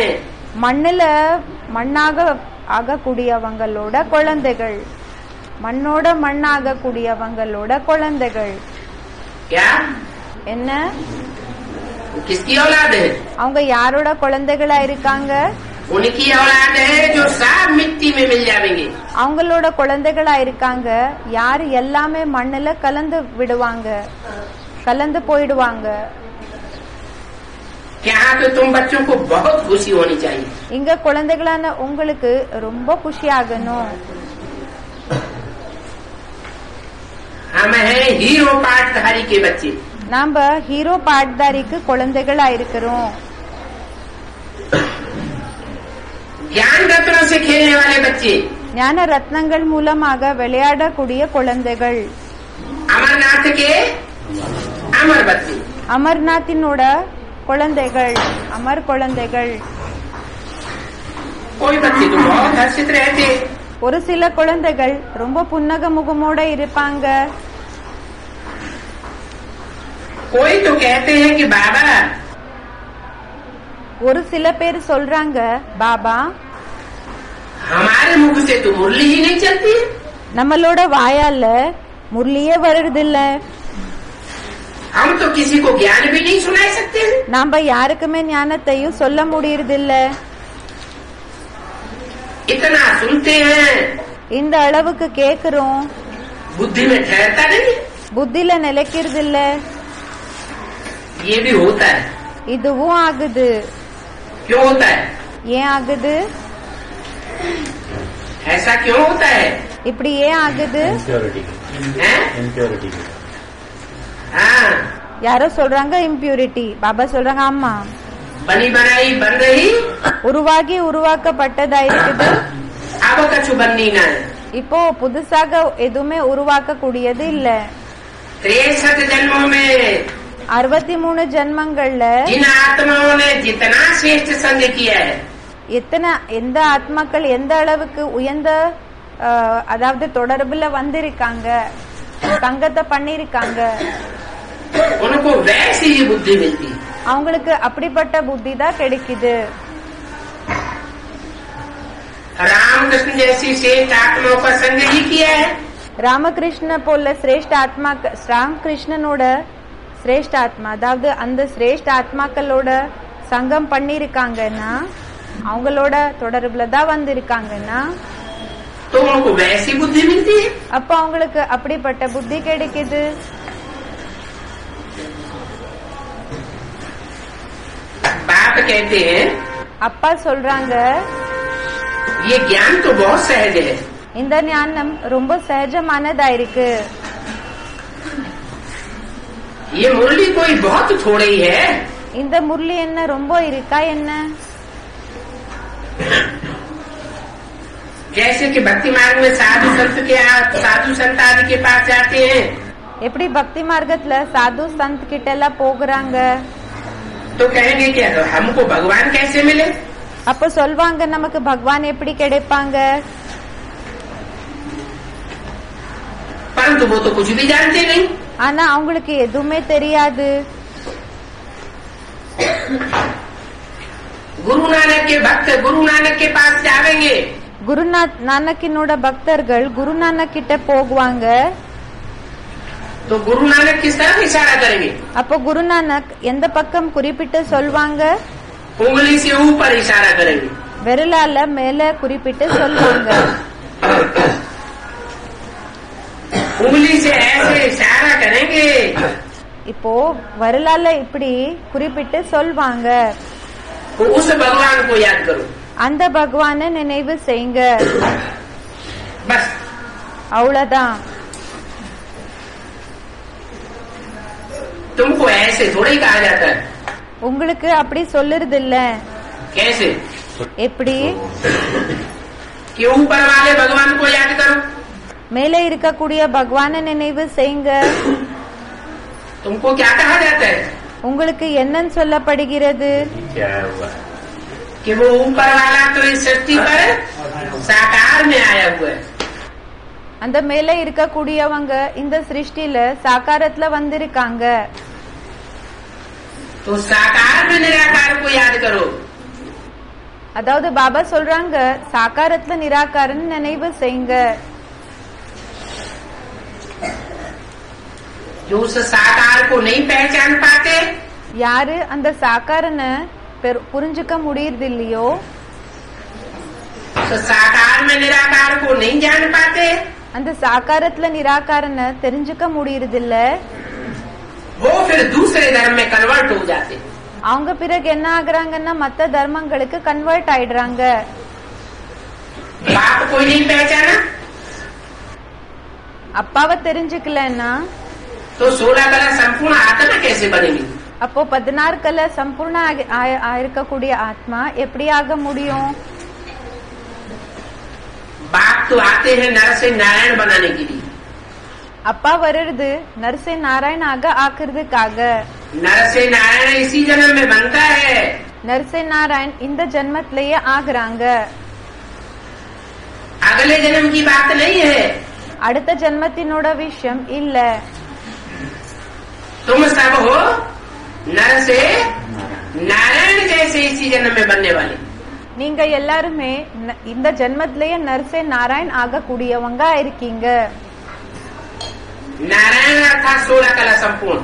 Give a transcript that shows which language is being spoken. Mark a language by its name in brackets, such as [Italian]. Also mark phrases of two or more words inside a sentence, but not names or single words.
[Tamil] மண்ணுல மண்ணாக ஆகக்கூடியவங்களோட குழந்தைகள், மண்ணோட மண்ணாகக்கூடியவங்களோட குழந்தைகள்। [Hindi] क्या [Tamil] என்ன [Hindi] किसकी औलाद है? [Tamil] அவங்க யாரோட குழந்தைகளா இருக்காங்க? [Hindi] उनकी औलाद है जो सब मिट्टी में मिल जाएंगे। [Tamil] அவங்களோட குழந்தைகளா இருக்காங்க யாரு எல்லாமே மண்ணுல கலந்து விடுவாங்க, கலந்து போயிடுவாங்க। [Hindi] यहाँ तो तुम बच्चों को बहुत खुशी होनी चाहिए। [Tamil] இங்க குழந்தைகளான உங்களுக்கு ரொம்ப खुशियागணும்। [Hindi] हम हैं हीरो पाठधारी के बच्चे। [Tamil] நாம ஹீரோ பாட்தாரிக்கு குழந்தைகளா இருக்கிறோம்। [Hindi] ज्ञान रत्नों से खेलने वाले बच्चे। [Tamil] ஞான ரத்னங்கள் மூலமாக விளையாடக்கூடிய குழந்தைகள்। [Hindi] अमरनाथ के अमर बच्चे। [Tamil] அமர்நாத்தினோட குழந்தைகள், அமர் குழந்தைகள்। [Hindi] कोई बच्चे तो बहुत हर्षित रहते। [Tamil] ஒரு சில குழந்தைகள் ரொம்ப புன்னக முகமோட இருப்பாங்க। [Hindi] कोई तो कहते हैं कि बाबा, [Tamil] ஒரு சில பேர் சொல்றாங்க பாபா [Hindi] हमारे मुख से तो मुरली ही नहीं चलती। [Tamil] நம்மளோட வாயால முரளியே வருதில்ல। [Hindi] हम तो किसी को ज्ञान भी नहीं सुना सकते। [Tamil] நாம யாருக்குமே ஞானத்தையும் சொல்ல முடியறதில்ல। [Hindi] इतना सुनते हैं, [Tamil] இந்த அளவுக்கு கேக்குறோம், [Hindi] बुद्धि में ठहरता नहीं। [Tamil] புத்தில நிலைக்கிறதில்ல। [Hindi] ये भी होता है। [Tamil] இதுவும் ஆகுது। [Hindi] क्यों होता है? [Tamil] ஏன் ஆகுது? [Hindi] ऐसा क्यों होता है? [Tamil] இப்படி ஏன் ஆகுது? [Hindi] इम्प्योरिटी। हाँ, [Tamil] யாரோ சொல்றாங்க இம்பியூரிட்டி, பாபா சொல்றாங்க ஆமா। [Hindi] बनी बनाई बन रही, [Tamil] உருவாகி உருவாக்கப்பட்டதா இருக்குது। [Hindi] अब कछु बननी ना है। [Tamil] இப்போ புதுசாக எதுவுமே உருவாக்க கூடியது இல்ல। [Hindi] 63 जन्मों में [Tamil] 63 ஜென்மங்கள்ல [Hindi] जिन आत्माओं ने जितना श्रेष्ठ संग किया है, [Tamil] எந்த ஆத்மாக்கள் எந்த அளவுக்கு உயர்ந்த அதாவது தொடர்புல வந்திருக்காங்க, சங்கத்தை பண்ணிருக்காங்க, [Hindi] उनको वैसी ही बुद्धि मिलती। [Tamil] அவங்களுக்கு அப்படிப்பட்ட புத்தி தான் கிடைக்குது। [Hindi] रामकृष्ण जैसी श्रेष्ठ आत्माओं का संग ही किया है। [Tamil] ராமகிருஷ்ண போல சிரேஷ்ட ஆத்மா, ராமகிருஷ்ணனோட சிரேஷ்ட ஆத்மா அதாவது அந்த சிரேஷ்ட ஆத்மாக்களோட சங்கம் பண்ணிருக்காங்கன்னா, அவங்களோட தொடர்புல தான் வந்திருக்காங்கன்னா, [Hindi] तो उनको वैसी बुद्धि मिलती है। [Tamil] அப்ப அவங்களுக்கு அப்படிப்பட்ட புத்தி கிடைக்குது। [Hindi] बाप कहते हैं, [Tamil] அப்பா சொல்றாங்க [Hindi] ये ज्ञान तो बहुत सहज है। [Tamil] இந்த ஞானம் ரொம்ப சகஜமானதா இருக்கு। [Hindi] ये मुरली कोई बहुत थोड़ी है। [Tamil] இந்த முரளி என்ன ரொம்ப இருக்கா என்ன? [Hindi] जैसे कि भक्ति मार्ग में साधु संत आदि के पास जाते हैं, [Tamil] எப்படி பக்தி மார்க்கத்துல சாது சந்த் கிட்ட எல்லாம் போகிறாங்க, [Hindi] तो कहेंगे कि हमको भगवान कैसे मिले। [Tamil] அப்ப சொல்வாங்க நமக்கு பகவான் எப்படி கிடைப்பாங்க। [Hindi] परंतु वो तो कुछ भी जानते नहीं। [Tamil] ஆனா அவங்களுக்கு எதுவுமே தெரியாது। [Hindi] गुरु नानक के भक्त गुरु नानक के पास जावेंगे, [Tamil] குரு நானக்கினோட பக்தர்கள் குரு நானக் கிட்ட போகுவாங்க। [Hindi] तो गुरु नानक किस तरफ इशारा करेंगे? [Tamil] அப்போ குரு நானக் எந்த பக்கம் குறிப்பிட்டு சொல்வாங்க? [Hindi] उंगली से ऊपर इशारा करेंगे। [Tamil] விரலால மேல குறிப்பிட்டு சொல்வாங்க। [Hindi] उंगली से ऐसे इशारा करेंगे, [Tamil] இப்போ விரலால இப்படி குறிப்பிட்டு சொல்வாங்க, [Hindi] तो उस भगवान को याद करो। [Tamil] அந்த பகவானை நினைவு செய்யுங்க। [Hindi] बस [Tamil] அவ்வளவுதான்। [Hindi] तुमको ऐसे थोड़ा ही कहा जाता है। [Tamil] உங்களுக்கு அப்படி சொல்லுறது இல்ல। [Hindi] कैसे? [Tamil] எப்படி? [Hindi] कि ऊपर वाले भगवान को याद करो। [Tamil] மேலே இருக்கக்கூடிய பகவானை நினைவு செய்யுங்க। [Hindi] तुमको क्या कहा जाता है? [Tamil] உங்களுக்கு என்னன்னு சொல்லப்படுகிறது? [Hindi] क्या हुआ? कि वो ऊपर वाला तो इस सृष्टि पर साकार में आया हुआ है। [Tamil] அந்த மேல இருக்கக்கூடியவங்க இந்த சிருஷ்டில சாகாரத்துல வந்திருக்காங்க. [Hindi] तो साकार में निराकार को याद करो। [Tamil] அதாவது பாபா சொல்றாங்க சாகாரத்துல நிராகாரன் நினைவு செய்யுங்க. [Hindi] जो उस साकार को नहीं पहचान पाते, [Tamil] யாரு அந்த சாகாரனை புரிஞ்சுக்க முடியறது இல்லையோ, [Hindi] तो साकार में निराकार को नहीं जान पाते, [Tamil] அந்த சாகாரத்துல நிராகாரனை தெரிஞ்சுக்க முடியறது இல்ல, [Hindi] वो फिर दूसरे धर्म में कन्वर्ट हो जाते। [Tamil] அவங்க பிறகு என்ன ஆகுறாங்கன்னா மத்த தர்மங்களுக்கு கன்வெர்ட் ஆயிடுறாங்க. [Hindi] बाप को नहीं पहचाना [Tamil] அப்பாவை தெரிஞ்சுக்கலன்னா [Hindi] तो 16 कला संपूर्ण आत्मा कैसे बनेगी? [Tamil] அப்போ 16 கல சம்பூர்ண இருக்கக்கூடிய ஆத்மா எப்படி ஆக முடியும்? [Hindi] बाप तो आते हैं नर से नारायण बनाने के लिए। [Tamil] அப்பா வருது [Hindi] नर से नारायण [Tamil] ஆக்குறதுக்காக. [Hindi] नर से नारायण इसी जन्म में बनता है। नर से नारायण [Tamil] இந்த ஜென்மத்திலேயே ஆகுறாங்க. [Hindi] अगले जन्म की बात नहीं है। [Tamil] அடுத்த ஜென்மத்தினோட விஷயம் இல்ல. [Hindi] तुम सब हो नर से नारायण जैसे इसी जन्म में बनने वाले। [Tamil] நீங்க எல்லாருமே இந்த ஜென்மத்திலேயே [Hindi] नर से नारायण [Tamil] ஆகக்கூடியவங்க இருக்கீங்க. [Hindi] नारायण अर्थात 16 कला संपूर्ण।